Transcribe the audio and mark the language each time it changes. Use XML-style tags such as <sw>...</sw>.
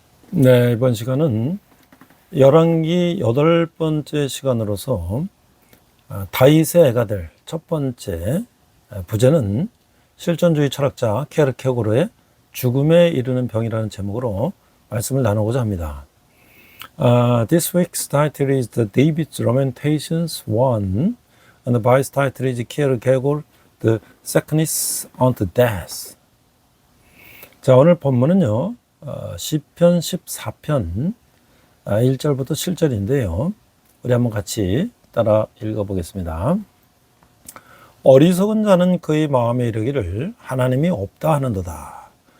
<ko>네, 이번 시간은 열왕기 8번째 시간으로서 다윗의 애가 될 첫 번째 부제는 실존주의 철학자 게르케고르의 죽음에 이르는 병이라는 제목으로 말씀을 나누고자 합니다.</ko> <en>This week's title is The David's Lamentations 1 and the vice title is Kierkegaard, The Sickness unto Death.</en> <ko>자, 오늘 본문은요, 시편 14편 1절부터 7절인데요. 우리 한번 같이 따라 읽어보겠습니다. 어리석은 자는 그의 마음에 이르기를 하나님이 없다 하는도다.</ko>